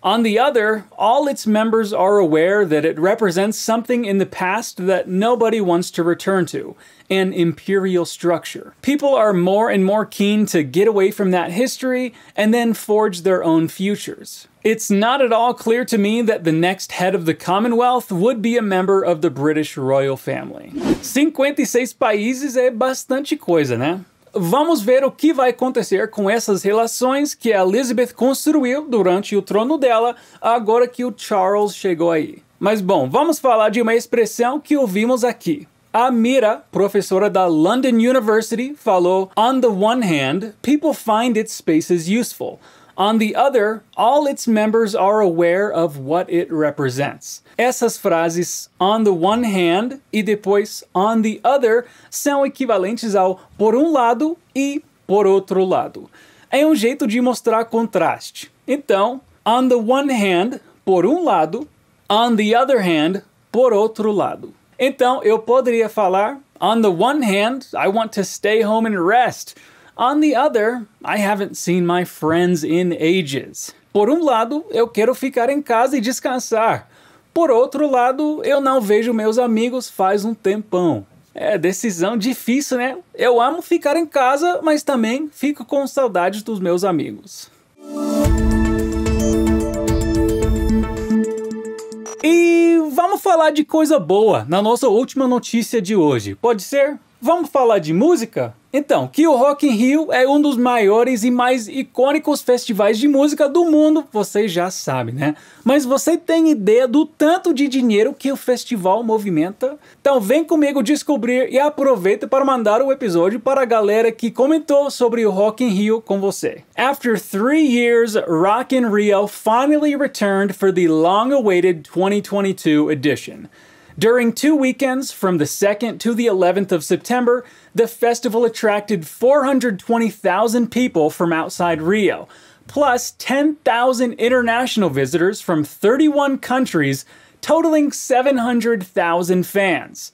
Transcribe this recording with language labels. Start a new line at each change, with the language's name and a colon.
English: On the other, all its members are aware that it represents something in the past that nobody wants to return to, an imperial structure. People are more and more keen to get away from that history and then forge their own futures. It's not at all clear to me that the next head of the Commonwealth would be a member of the British royal family."
Portuguese: 56 países é bastante coisa, né? Vamos ver o que vai acontecer com essas relações que a Elizabeth construiu durante o trono dela, agora que o Charles chegou aí. Mas bom, vamos falar de uma expressão que ouvimos aqui. A Mira, professora da London University, falou,
English: "On the one hand, people find its spaces useful. On the other, all its members are aware of what it represents."
Portuguese: Essas frases
English: on the one hand
Portuguese: e depois
English: on the other
Portuguese: são equivalentes ao por um lado e por outro lado. É um jeito de mostrar contraste. Então,
English: on the one hand,
Portuguese: por um lado,
English: on the other hand,
Portuguese: por outro lado. Então, eu poderia falar,
English: on the one hand, I want to stay home and rest. On the other, I haven't seen my friends in ages.
Portuguese: Por um lado, eu quero ficar em casa e descansar. Por outro lado, eu não vejo meus amigos faz um tempão. É decisão difícil, né? Eu amo ficar em casa, mas também fico com saudade dos meus amigos. E vamos falar de coisa boa na nossa última notícia de hoje. Pode ser? Vamos falar de música? Então, que o Rock in Rio é um dos maiores e mais icônicos festivais de música do mundo, você já sabe, né? Mas você tem ideia do tanto de dinheiro que o festival movimenta? Então vem comigo descobrir e aproveita para mandar o episódio para a galera que comentou sobre o Rock in Rio com você.
English: After 3 years, Rock in Rio finally returned for the long-awaited 2022 edition. During 2 weekends, from the 2nd to the 11th of September, the festival attracted 420,000 people from outside Rio, plus 10,000 international visitors from 31 countries, totaling 700,000 fans.